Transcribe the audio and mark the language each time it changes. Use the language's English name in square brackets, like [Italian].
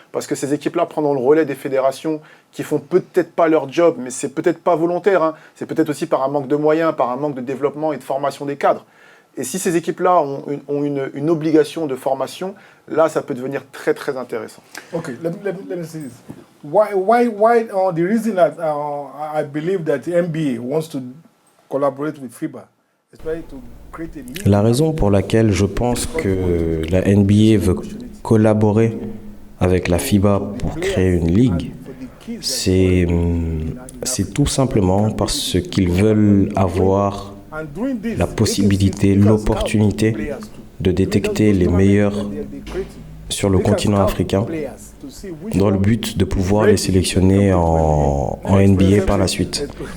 [French] Parce que ces équipes-là prendront le relais des fédérations qui font peut-être pas leur job, mais c'est peut-être pas volontaire. Hein. C'est peut-être aussi par un manque de moyens, par un manque de développement et de formation des cadres. Et si ces équipes-là ont une obligation de formation, là, ça peut devenir très, très intéressant. [English] Okay, let me say this. Why the reason that I believe that the NBA wants to collaborate with FIBA, especially to create a league. [French] La raison pour laquelle je pense que la NBA veut collaborer avec la FIBA pour créer une ligue, c'est tout simplement parce qu'ils veulent avoir la possibilité, l'opportunité de détecter les meilleurs sur le continent africain dans le but de pouvoir les sélectionner en NBA par la suite.